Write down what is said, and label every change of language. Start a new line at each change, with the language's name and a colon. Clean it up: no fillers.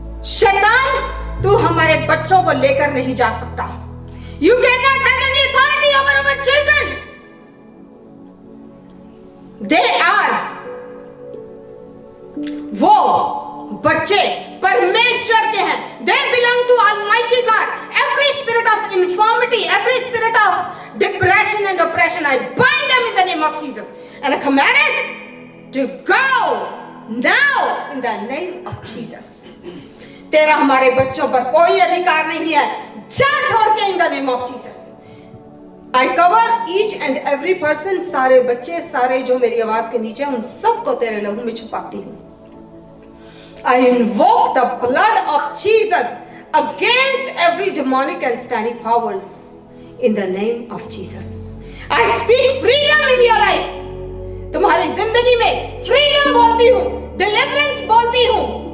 Hindi: शैतान, तू हमारे बच्चों को लेकर नहीं जा सकता।
English: You cannot have any authority over our children। They are,
Hindi: वो बच्चे परमेश्वर के हैं।
English: They belong to Almighty God। Every spirit of infirmity, every spirit of depression and oppression, I bind them in the name of Jesus and I command it to go now in the name of Jesus।
Hindi: तेरा हमारे बच्चों पर कोई अधिकार नहीं है, जा छोड़ के
English: in the name of Jesus। I cover each and every person,
Hindi: सारे बच्चे, सारे जो मेरी आवाज के नीचे, उन सबको तेरे लहू में छुपाती हूँ
English: I invoke the blood of Jesus against every demonic and satanic powers in the name of Jesus. I speak freedom in your life.
Hindi: तुम्हारी जिंदगी में फ्रीडम बोलती हूँ, डिलीवरेंस बोलती हूँ।